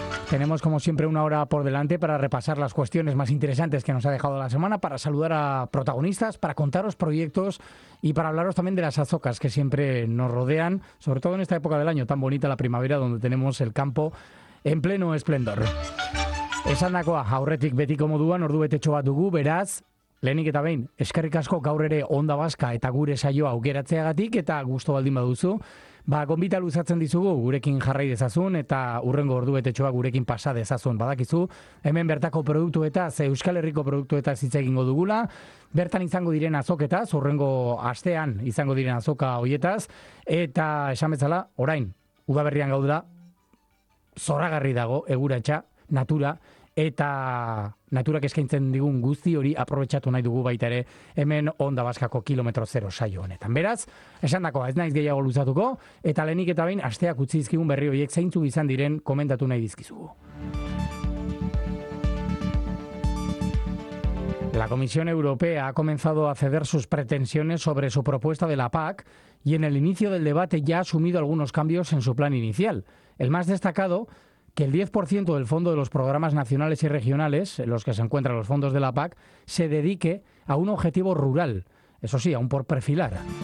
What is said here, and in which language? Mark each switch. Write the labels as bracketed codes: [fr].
[es] Tenemos, como siempre, una hora por delante para repasar las cuestiones más interesantes que nos ha dejado la semana, para saludar a protagonistas, para contaros proyectos y para hablaros también de las azocas que siempre nos rodean, sobre todo en esta época del año tan bonita, la primavera, donde tenemos el campo en pleno esplendor. [eu] Esandakoa, aurretik betiko moduan, ordu betetxo bat dugu, beraz, lehenik eta behin, eskerrik asko gaur ere Onda Vasca eta gure saioa aukeratzeagatik eta gusto baldin baduzu, ba, gonbita luzatzen dizugu, gurekin jarrai dezazun eta urrengo ordu betetxoa gurekin pasa dezazun. Badakizu, hemen bertako produktuetaz, Euskal Herriko produktuetaz hitz egingo dugula, bertan izango diren azoketaz, urrengo astean izango diren azoka hoietaz, eta esan bezala, orain, udaberrian gaudela, zoragarri dago eguratsa, natura, eta naturak eskaintzen digun guzti hori aprobetxatu nahi dugu baita ere hemen Onda Baskako kilometro zero saio honetan. Beraz, esandakoa, ez naiz gehiago luzatuko, eta lehenik eta behin asteak utzi dizkigun berri horiek zeintzuk izan diren komentatu nahi dizkizugu. [es] La Comisión Europea ha comenzado a ceder sus pretensiones sobre su propuesta de la PAC y en el inicio del debate ya ha asumido algunos cambios en su plan inicial. El más destacado, que el 10% del fondo de los programas nacionales y regionales, en los que se encuentran los fondos de la PAC, se dedique a un objetivo rural, eso sí, aún por perfilar.